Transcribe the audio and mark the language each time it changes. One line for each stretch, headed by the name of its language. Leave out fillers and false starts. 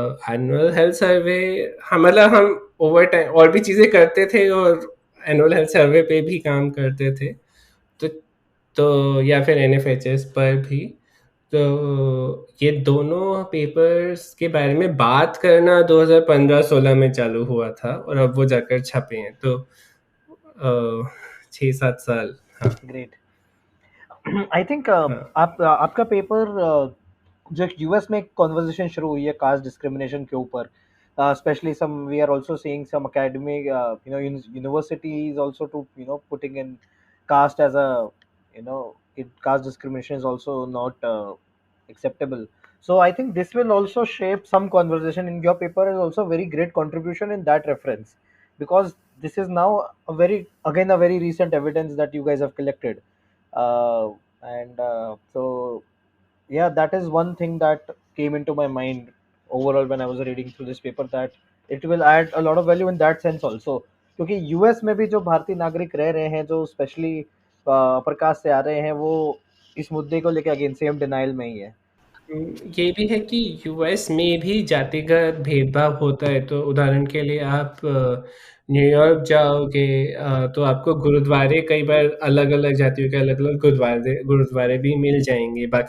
Hindi: Annual health survey हम over time और भी चीज़ें करते थे और एनुअल हेल्थ सर्वे पे भी काम करते थे, तो या फिर NFHS पर भी। तो ये दोनों पेपर्स के बारे में बात करना 2015-16 में चालू हुआ था और अब वो जाकर छपे हैं, तो 6-7 साल। हाँ। ग्रेट। आई थिंक आपका पेपर जो यूएस में कॉन्वर्सेशन शुरू हुई है कास्ट डिस्क्रिमिनेशन के ऊपर,
English: especially we are also seeing some academic universities also to putting in caste as a caste discrimination is also not acceptable. So I think this will also shape some conversation. In your paper is also a very great contribution in that reference, because this is now a very recent evidence that you guys have collected, and so yeah, that is one thing that came into my mind overall when I was reading through this paper, that it will add a lot of value in that sense also,
Hindi: क्योंकि US में भी जो भारतीय नागरिक रह रहे हैं, जो स्पेशली अपर कास्ट से आ रहे हैं, वो इस मुद्दे को लेकर अगेन सेम डिनाइल में ही है। ये भी है कि यूएस में भी जातिगत भेदभाव होता है। तो उदाहरण के लिए आप न्यूयॉर्क जाओगे तो आपको गुरुद्वारे कई बार अलग अलग जातियों के अलग अलग गुरुद्वारे भी मिल जाएंगे।